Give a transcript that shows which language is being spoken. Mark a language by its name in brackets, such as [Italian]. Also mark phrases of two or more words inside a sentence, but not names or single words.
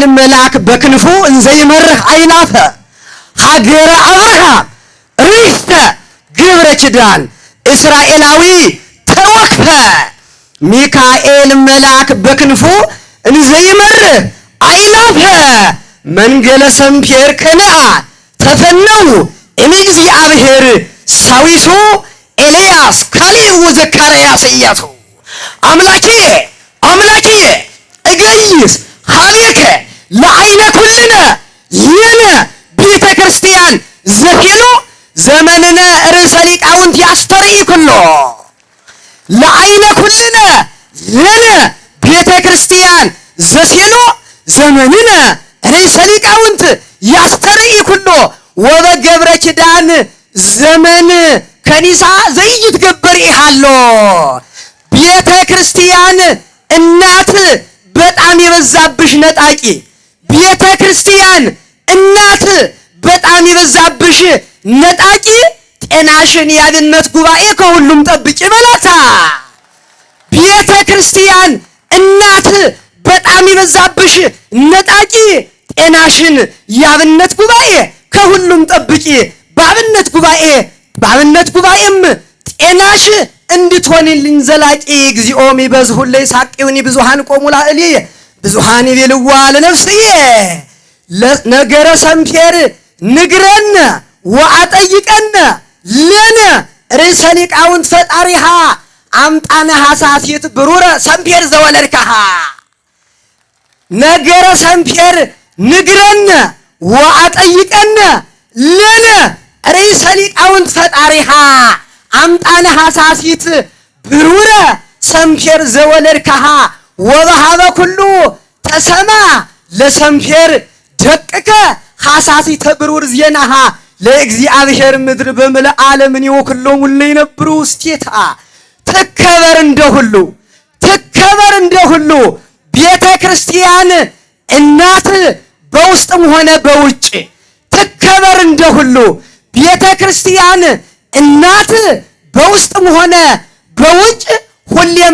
[Geez] መልአክ በክንፉ እንዘይመርህ አይላፈ ሀገረ አብርሃም ርእስተ ገብረ ኪዳን እስራኤላዊ ተወክፈ ሚካኤል መልአክ በክንፉ እንዘይመርህ አይላፈ መንገለ ሰምፔር ከነዓን ተፈነው እምእግዚአብሔር ሳዊሱ ኤልያስ ካሌው ዘካርያስ ኢያሱ አምላኬ እገይስ ሀቤከ ለዓይነ ኩልነ ለነ ቤተ ክርስቲያን ዘፌኖ ዘመንነ ርእሰ ሊቃውንት ያስተርኢ ኩሎ ለዓይነ ኩልነ ለነ ቤተ ክርስቲያን ዘፌኖ ዘመንነ ርእሰ ሊቃውንት ያስተርኢ ኩሎ ወበገብረ ኪዳን ዘመን ከኒሳ ዘይትገበር ይሃሎ [Amharic] ቤተ ክርስቲያን እናት በጣም የበዛብሽ ነጣቂ ቤተ ክርስቲያን እናት በጣም የበዛብሽ ነጣቂ ጤናሽን የአብነት ጉባኤ ከሁሉም ጠብቂ በላታ። ቤተ ክርስቲያን እናት በጣም የበዛብሽ ነጣቂ ጤናሽን የአብነት ጉባኤ ከሁሉም ጠብቂ በአብነት ጉባኤም ጤናሽ እንድትሆንልኝ ዘላቂ [Geez] እግዚኦ ሚበዝሁ ለይሳቅዩኒ ብዙሃን ቆሙ ላዕሊ ብዙሃን ይቤልዋ ለነፍስዬ ነገረ ሰምፔር ንግረነ ወአጠይቀነ ለነ ርእሰ ሊቃውንት ፈጣሪሃ አምጣነ ሐሳሲት ብሩረ ሰምፔር ዘወለድከሃ ነገረ ሰምፔር ንግረነ ወአጠይቀነ ለነ ርእሰ ሊቃውንት ፈጣሪሃ አምጣነ ሐሳሲት ብሩረ ሰምፔር ዘወለድከሃ ወበሃበ ኩሉ ተሰማ ለሰምፔር ደቅከ ሐሳሲተ ብሩር ዜናሃ ለእግዚአብሔር ምድር በምልአ ዓለምን ይወክሎም ለይነብሩ ውስቴታ ትከበር [Amharic] እንደሁሉ ቤተ ክርስቲያን እናት በውስጥም ሆነ በውጭ ትከበር እንደሁሉ ቤተ ክርስቲያን እናት በውስጥም ሆነ በውጭ ሁሌም